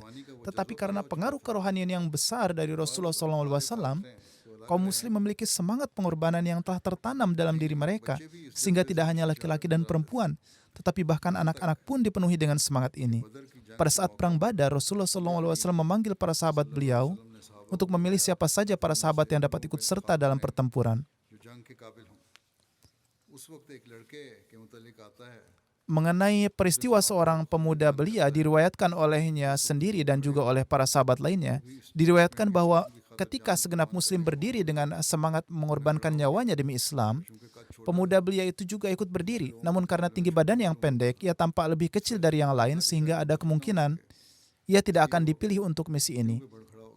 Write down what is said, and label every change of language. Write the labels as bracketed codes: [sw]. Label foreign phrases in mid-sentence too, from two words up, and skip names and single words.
[id] Tetapi karena pengaruh kerohanian yang besar dari Rasulullah SAW, kaum muslim memiliki semangat pengorbanan yang telah tertanam dalam diri mereka, sehingga tidak hanya laki-laki dan perempuan, tetapi bahkan anak-anak pun dipenuhi dengan semangat ini. Pada saat perang Badar, Rasulullah SAW memanggil para sahabat beliau untuk memilih siapa saja para sahabat yang dapat ikut serta dalam pertempuran. [ur] جو جنگ کے قابل ہوں. اس وقت ایک لڑکے کے متعلق آتا ہے [id] Mengenai peristiwa seorang pemuda belia diriwayatkan olehnya sendiri dan juga oleh para sahabat lainnya, diriwayatkan bahwa ketika segenap muslim berdiri dengan semangat mengorbankan nyawanya demi Islam, pemuda belia itu juga ikut berdiri. Namun karena tinggi badan yang pendek, ia tampak lebih kecil dari yang lain sehingga ada kemungkinan ia tidak akan dipilih untuk misi ini.